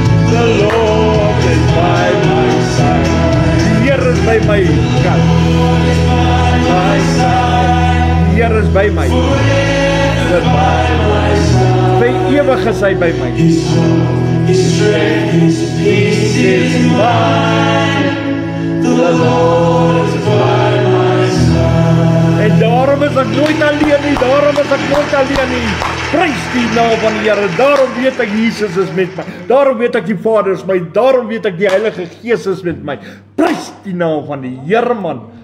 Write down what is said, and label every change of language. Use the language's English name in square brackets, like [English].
[English] The Lord is by my side. [Afrikaans] Die Here is by my kant. [English] My side. [Afrikaans] Die Here is by my. [English] By my side. [Afrikaans] By ewig is hy by my. [English] His strength, His peace is mine. The Lord is by my side. [Afrikaans] En daarom is ek nooit alleen nie, daarom is ek nooit alleen nie. Prys die naam van die Here. Daarom weet ek Jesus is met my. Daarom weet ek die Vader is my. Daarom weet ek die Heilige Gees is met my. Prys die naam van die Here man.